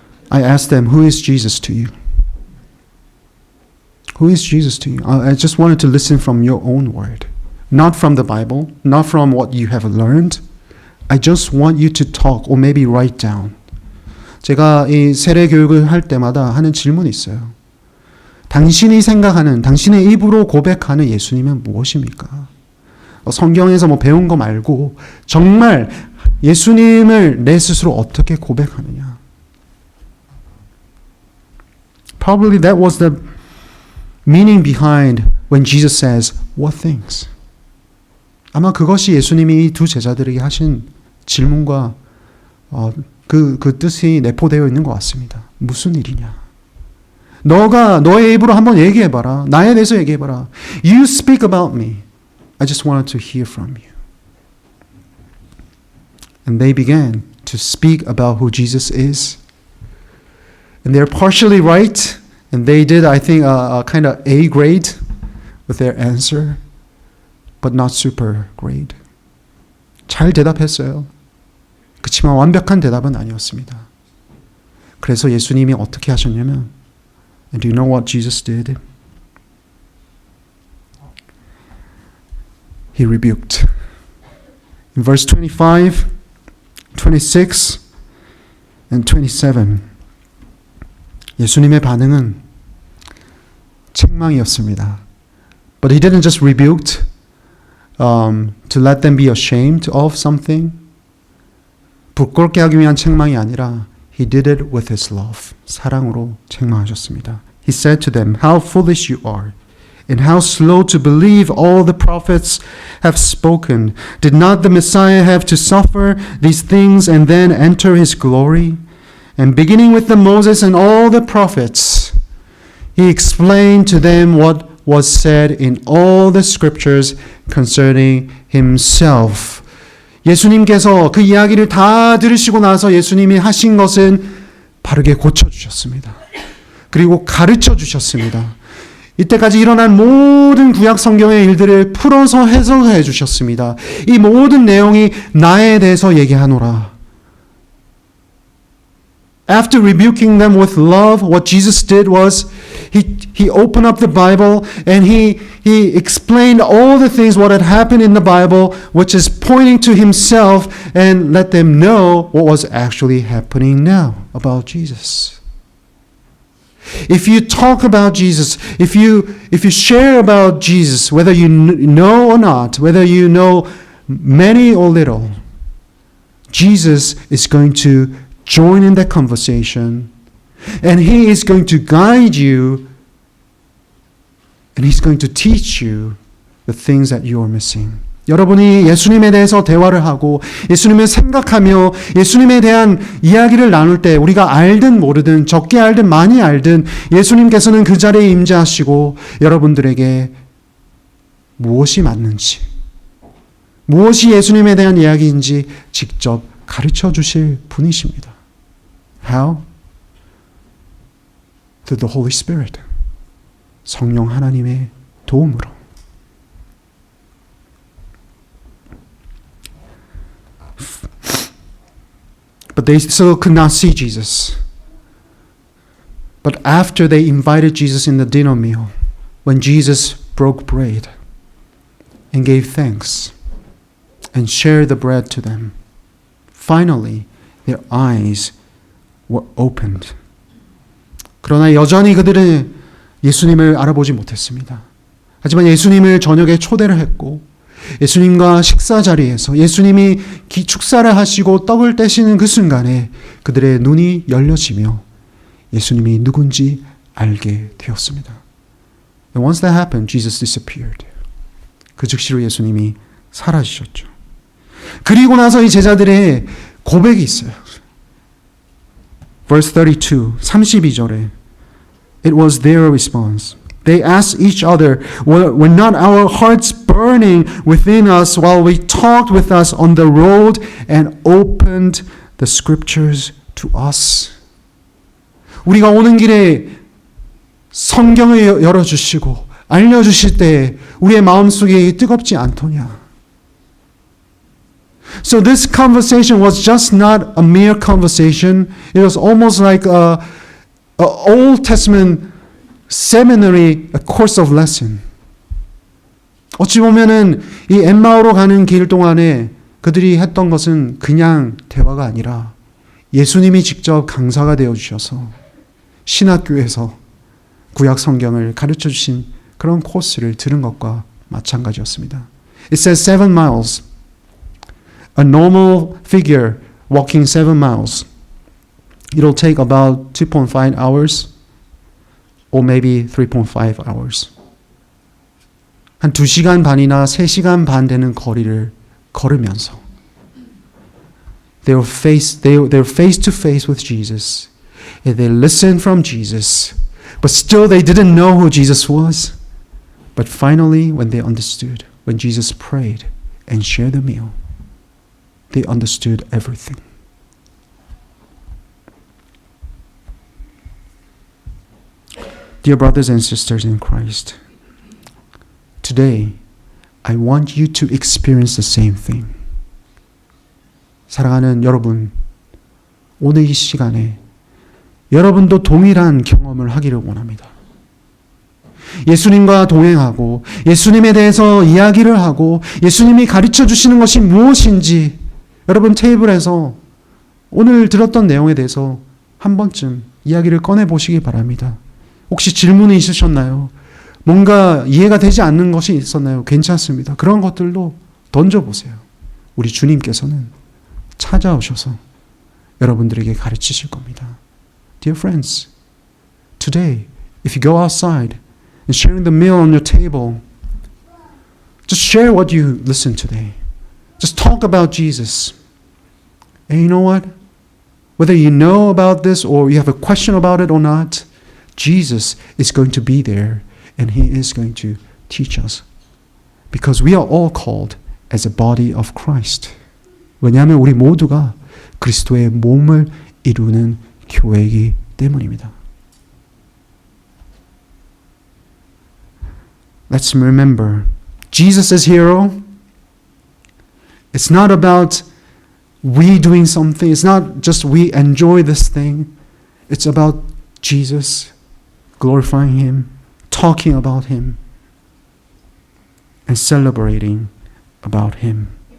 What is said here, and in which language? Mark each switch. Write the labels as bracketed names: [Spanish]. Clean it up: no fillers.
[English] I ask them, who is Jesus to you? Who is Jesus to you? I just wanted to listen from your own word. Not from the Bible, not from what you have learned. I just want you to talk or maybe write down. [Korean] 제가 이 세례 교육을 할 때마다 하는 질문이 있어요. 당신이 생각하는, 당신의 입으로 고백하는 예수님은 무엇입니까? 성경에서 뭐 배운 거 말고 정말 예수님을 내 스스로 어떻게 고백하느냐. [English] Probably that was the meaning behind when Jesus says, what things? [Korean] 아마 그것이 예수님이 이 두 제자들에게 하신 질문과 그 뜻이 내포되어 있는 것 같습니다. 무슨 일이냐? 너가 너의 입으로 한번 얘기해봐라. 나에 대해서 얘기해봐라. [English] You speak about me. I just wanted to hear from you. And they began to speak about who Jesus is. And they're partially right. And they did, I think, a kind of A grade with their answer. But not super great. [Korean] 잘 대답했어요. 그렇지만 완벽한 대답은 아니었습니다. 그래서 예수님이 어떻게 하셨냐면 [English] And do you know what Jesus did? He rebuked. In verse 25, 26, and 27, [Korean] 예수님의 반응은 책망이었습니다. [English] But he didn't just rebuke to let them be ashamed of something. [Korean] 부끄럽게 하기 위한 책망이 아니라 [English] He did it with his love. [Korean] 사랑으로 책망하셨습니다. [English] He said to them, How foolish you are, and how slow to believe all the prophets have spoken. Did not the Messiah have to suffer these things and then enter his glory? And beginning with the Moses and all the prophets, he explained to them what was said in all the scriptures concerning himself. [Korean] 예수님께서 그 이야기를 다 들으시고 나서 예수님이 하신 것은 바르게 고쳐주셨습니다. 그리고 가르쳐 주셨습니다. 이때까지 일어난 모든 구약 성경의 일들을 풀어서 해석해 주셨습니다. 이 모든 내용이 나에 대해서 얘기하노라. [English] After rebuking them with love, what Jesus did was he opened up the Bible and he explained all the things what had happened in the Bible, which is pointing to himself, and let them know what was actually happening now about Jesus. If you talk about Jesus, if you share about Jesus, whether you know or not, whether you know many or little, Jesus is going to join in that conversation, and he is going to guide you, and he's going to teach you the things that you are missing. [Korean] 여러분이 예수님에 대해서 대화를 하고 예수님을 생각하며 예수님에 대한 이야기를 나눌 때 우리가 알든 모르든 적게 알든 많이 알든 예수님께서는 그 자리에 임재하시고 여러분들에게 무엇이 맞는지, 무엇이 예수님에 대한 이야기인지 직접 가르쳐 주실 분이십니다. [English] How? Through the Holy Spirit. [Korean] 성령 하나님의 도움으로. [English] But they still could not see Jesus. But after they invited Jesus in the dinner meal, when Jesus broke bread and gave thanks and shared the bread to them, finally, Their eyes were opened. [Korean] 그러나 여전히 그들은 예수님을 알아보지 못했습니다. 하지만 예수님을 저녁에 초대를 했고 예수님과 식사 자리에서 예수님이 축사를 하시고 떡을 떼시는 그 순간에 그들의 눈이 열려지며 예수님이 누군지 알게 되었습니다. [English] And once that happened, Jesus disappeared. [Korean] 그 즉시로 예수님이 사라지셨죠. 그리고 나서 이 제자들의 고백이 있어요. [English] Verse 32, [Korean] 32절에 [English] It was their response. They asked each other, were not our hearts burning within us while we talked with us on the road and opened the scriptures to us? [Korean] 우리가 오는 길에 성경을 열어주시고 알려주실 때 우리의 마음속에 뜨겁지 않더냐? [English] So this conversation was just not a mere conversation. It was almost like a Old Testament seminary, a course of lesson. [Korean] 어찌 보면은 이 엠마오로 가는 길 동안에 그들이 했던 것은 그냥 대화가 아니라 예수님이 직접 강사가 되어 주셔서 신학교에서 구약 성경을 가르쳐 주신 그런 코스를 들은 것과 마찬가지였습니다. [English] It says 7 miles. A normal figure walking 7 miles. It'll take about 2.5 hours or maybe 3.5 hours. [Korean] 한 2시간 반이나 3시간 반 되는 거리를 걸으면서 [English] they're face to face with Jesus. And they listened from Jesus. But still they didn't know who Jesus was. But finally when they understood, when Jesus prayed and shared the meal, they understood everything. Dear brothers and sisters in Christ, today I want you to experience the same thing. [Korean] 사랑하는 여러분, 오늘 이 시간에 여러분도 동일한 경험을 하기를 원합니다. 예수님과 동행하고 예수님에 대해서 이야기를 하고 예수님이 가르쳐 주시는 것이 무엇인지 여러분 테이블에서 오늘 들었던 내용에 대해서 한 번쯤 이야기를 꺼내 보시기 바랍니다. 혹시 질문이 있으셨나요? 뭔가 이해가 되지 않는 것이 있었나요? 괜찮습니다. 그런 것들도 던져보세요. 우리 주님께서는 찾아오셔서 여러분들에게 가르치실 겁니다. [English] Dear friends, today, if you go outside and sharing the meal on your table, just share what you listened today. Just talk about Jesus. And you know what? Whether you know about this or you have a question about it or not, Jesus is going to be there and He is going to teach us. Because we are all called as a body of Christ. [Korean] 왜냐하면 우리 모두가 그리스도의 몸을 이루는 교회이기 때문입니다. [English] Let's remember, Jesus' hero, it's not about we doing something. It's not just we enjoy this thing. It's about Jesus, glorifying Him, talking about Him, and celebrating about Him.